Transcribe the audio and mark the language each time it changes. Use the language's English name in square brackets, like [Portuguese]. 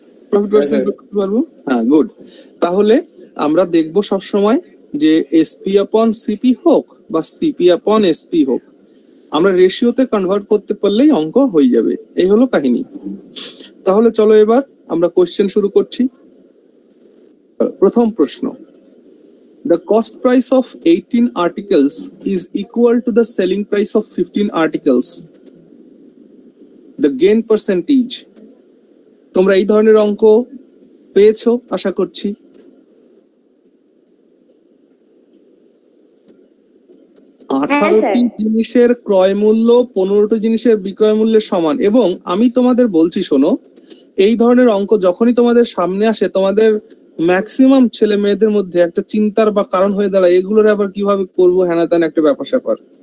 [Bangla] Profit percent বের করতে পারবো, হ্যাঁ, গুড। তাহলে আমরা দেখবো সবসময় যে এসপি আপন সিপি হোক বা সিপি আপন এসপি হোক, আমরা রেশিওতে কনভার্ট করতে পারলেই অঙ্ক হয়ে যাবে। এই হলো কাহিনী। তাহলে চলো এবার আমরা কোশ্চেন শুরু করছি। প্রথম প্রশ্ন, [English] the cost price of 18 articles is equal to the selling price of 15 articles. The gain percentage. [Bangla] তোমরা এই ধরনের অঙ্ক পেয়েছো আশা করছি। 18টি জিনিসের ক্রয় মূল্য 15টি জিনিসের বিক্রয় মূল্যের সমান। এবং আমি তোমাদের বলছি, শোনো, এই ধরনের অঙ্ক যখনই তোমাদের সামনে আসে, তোমাদের ম্যাক্সিমাম ছেলে মেয়েদের মধ্যে একটা চিন্তার বা কারণ হয়ে দাঁড়ায়, এগুলোর আবার কিভাবে করবো, হ্যানা ত্যান একটা ব্যাপার স্যাপার।